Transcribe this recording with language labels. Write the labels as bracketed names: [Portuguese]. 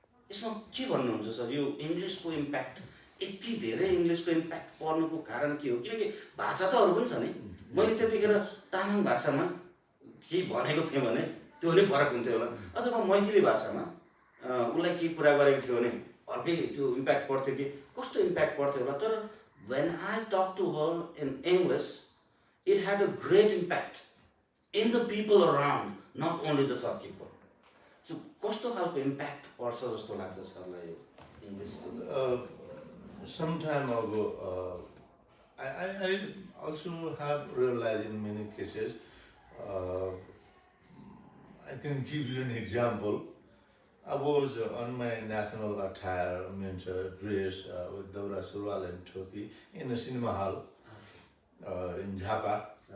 [Nepali] यसमा के भन्नुहुन्छ सर, यो इङ्ग्लिसको इम्प्याक्ट, यति धेरै इङ्ग्लिसको इम्प्याक्ट पर्नुको कारण के हो? किनकि भाषा त अरू पनि छ नि। मैले त्यतिखेर तामाङ भाषामा केही भनेको थिएँ भने त्यो नै फरक हुन्थ्यो होला, अथवा मैथिली भाषामा उसलाई केही कुरा गरेको थियो भने अर्कै त्यो इम्प्याक्ट पर्थ्यो कि कस्तो इम्प्याक्ट पर्थ्यो होला। [English] तर when I talked to her in English, it had a great impact in the people around, not only the shopkeeper. [Nepali] So कस्तो खालको इम्प्याक्ट पर्छ जस्तो लाग्छ सरलाई इङ्ग्लिसको? [English] Some time ago, I also have realized in many cases, I can give you an example. I was on my national attire, means dress with Daura Surwal and Topi in a cinema hall in Jhapa.